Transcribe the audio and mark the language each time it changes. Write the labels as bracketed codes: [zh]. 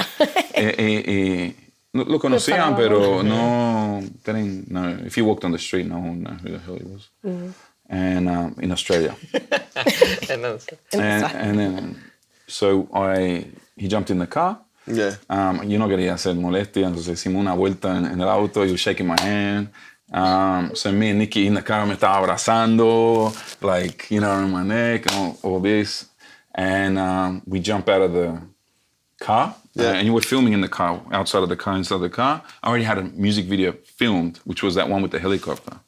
[es] ustedes. Lo conocían, pero no, [en] if he walked on the street, no one knew who the hell he was. And in Australia. and then, so he jumped in the car. Yeah. [es] Yo no quería hacer molestia, entonces hicimos una vuelta en el auto. [en] He was shaking my hand. So me and Nicky in the car [es] me estaba abrazando, [en] like, you know, around my neck and all this. And we jump out of the car. Yeah. And you were filming in the car, outside of the car, inside the car. I already had a music video filmed, which was that one with the helicopter.